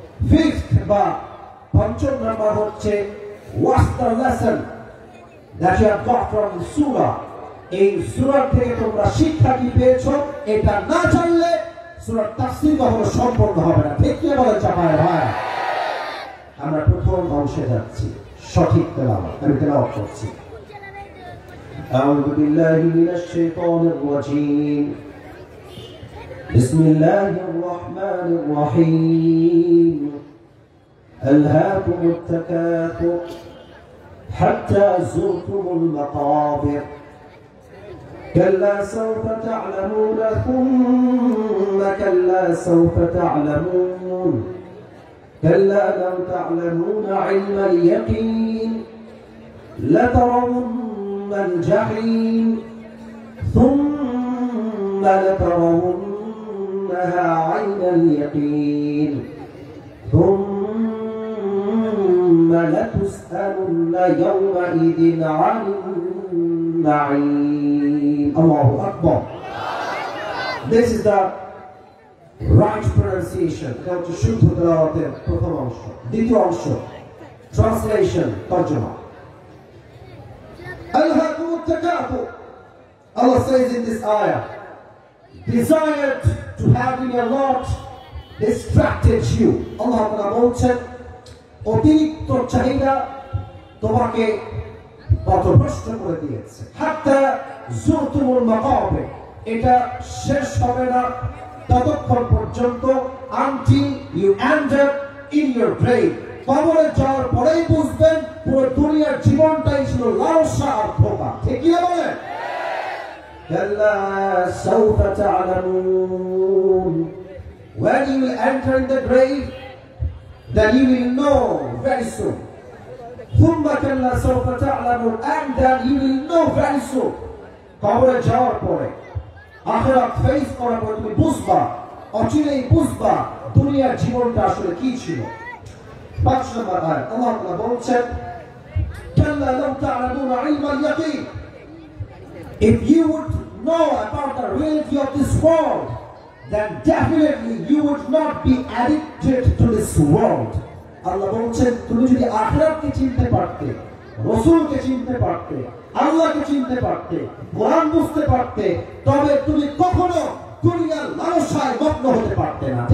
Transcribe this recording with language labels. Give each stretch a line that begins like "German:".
Bangla: Fifth বা পঞ্চম number হচ্ছে
English: what's the lesson that you have got from the surah,
Bangla: এই সূরা থেকে তোমরা শিক্ষা কি পেয়েছো, এটা না জানলে সূরার তাফসীর কখনো সম্পূর্ণ হবে না। ঠিক কি বলেন চাপায় ভাই? আমরা প্রথম অংশে যাচ্ছি, সঠিক তেলাওয়াত। আমি তেলাওয়াত করছি।
Arabic: আউযু বিল্লাহি মিনাশ শাইতানির রাজীম, বিসমিল্লাহির রাহমানির রাহিম, আলহাকুমুত তাকাতুর حتى زرتم المقابر كلا سوف تعلمون ثم كلا سوف تعلمون كلا لو تعلمون علم اليقين لترون الجحيم ثم لترونها عين اليقين ثم لتسألن يومئذ عن النعيم Allahu Akbar.
English: This is the right pronunciation.
Bangla: এটা হচ্ছে শুদ্ধ তেলাওয়াতের প্রথম অংশ। দ্বিতীয় অংশ translation তরজমা।
Arabic: Alhaakumut takathur.
English: Allah says in this ayah, desired to have in your lot distracted you.
Bangla: Allah Ta'ala বলছেন অতিরিক্ত চাহিদা তোমাকে পথভ্রষ্ট করে দিয়েছে।
Arabic: হাত্তা যুরতুমুল মাকাবির,
Bangla: এটা শেষ হবে না ততক্ষণ পর্যন্ত
English: until you enter in your grave.
Bangla: কবরে যাওয়ার পরেই বুঝবেন পুরো দুনিয়ার জীবনটাই ছিল লালসা আর ধোঁকা। ঠিক কি বলেন?
Arabic: কাল্লা সাউফা তা'লামুন,
English: when you will enter in the grave, then you will know very soon.
Arabic: Thumma kalla sawfa ta'lamun,
English: and then you will know very soon.
Bangla: কবরে যাওয়ার পরে আখিরাত ফেস করার পরে তুমি বুঝবা, অচিরেই বুঝবা দুনিয়ার জীবনটা আসলে কি ছিল। ৫ নম্বর আয়াত আল্লাহ তাআলা বলছেন
Arabic: কাল্লা লাউ তা'লামুনা ইলমাল ইয়াকিন,
English: if you would know about the reality of this world, then definitely you would not be addicted to this world.
Bangla: আল্লাহ বলছেন তুমি যদি আখিরাতকে চিনতে পারতে, রাসূলকে চিনতে পারতে, আল্লাহকে চিনতে পারতে, কোরআন বুঝতে পারতে, তবে তুমি কখনো দুনিয়ার লালসায় মগ্ন হতে পারতে না।